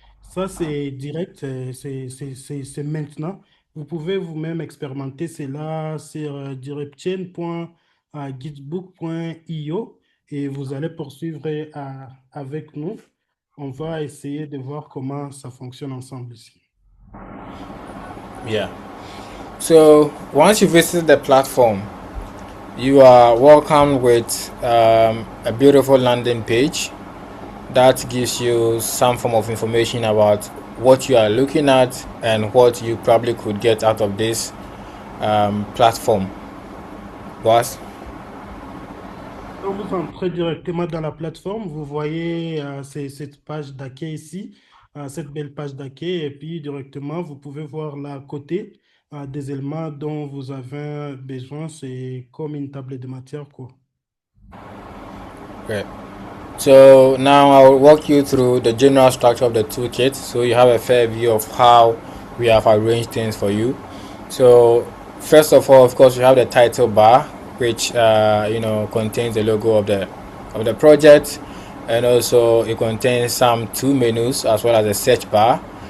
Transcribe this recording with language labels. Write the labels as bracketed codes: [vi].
[fr] Ça, c'est direct, c'est maintenant. Vous pouvez vous-même expérimenter cela sur DRepChain.gitbook.io et vous allez poursuivre avec nous. On va essayer de voir comment ça fonctionne ensemble ici. [en] Yeah. So once you visit the platform, you are welcomed with a beautiful landing page that gives you some form of information about what you are looking at and what you probably could get out of this platform. Boss? [fr] Quand vous entrez directement dans la plateforme, vous voyez cette page d'accueil ici, cette belle page d'accueil, et puis directement, vous pouvez voir là à côté des éléments dont vous avez besoin. C'est comme une table de matière, quoi. [en] Great. So now I will walk you through the general structure of the toolkit so you have a fair view of how we have arranged things for you. So first of all, of course, you have the title bar, which contains the logo of the project, and also it contains some tool menus as well as a search bar.